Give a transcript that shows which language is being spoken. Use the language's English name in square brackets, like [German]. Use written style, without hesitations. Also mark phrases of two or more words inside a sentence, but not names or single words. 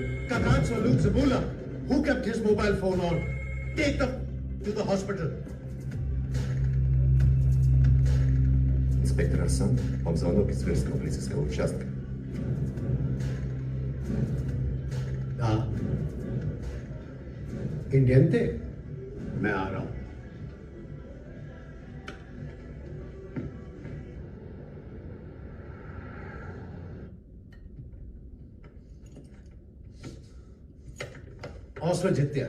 [English] Kagan's or Luke Zabula, who kept his mobile phone on? Take them to the hospital. [Russian] Инспектор Арсан, вам звонок из Тверского полицейского участка. [Hindi] हाँ, इंडियन थे? मैं आ रहा हूं. Osman Jitya.